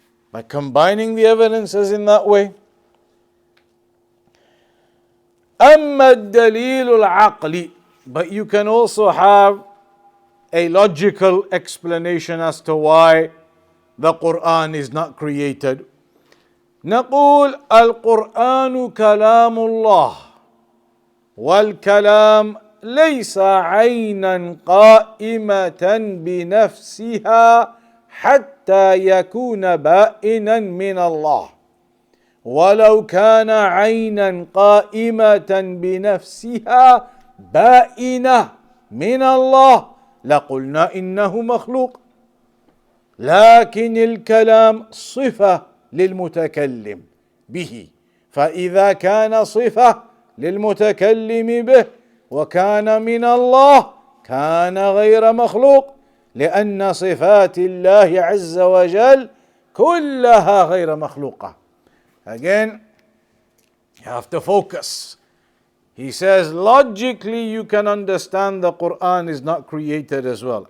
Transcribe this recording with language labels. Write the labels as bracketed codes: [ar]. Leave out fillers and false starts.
[en] By combining the evidences in that way. [ar] أما الدليل العقلي, [en] but you can also have a logical explanation as to why the Quran is not created. [ar] نقول القرآن كلام الله والكلام ليس عينا قائمة بنفسها حتى يكون بائنا من الله ولو كان عينا قائمة بنفسها بائنة من الله لقلنا إنه مخلوق لكن الكلام صفة للمتكلم به فإذا كان صفة للمتكلم به وكان من الله كان غير مخلوق لأن صفات الله عز وجل كلها غير مخلوقة. [en] Again, you have to focus. He says, logically you can understand the Quran is not created as well.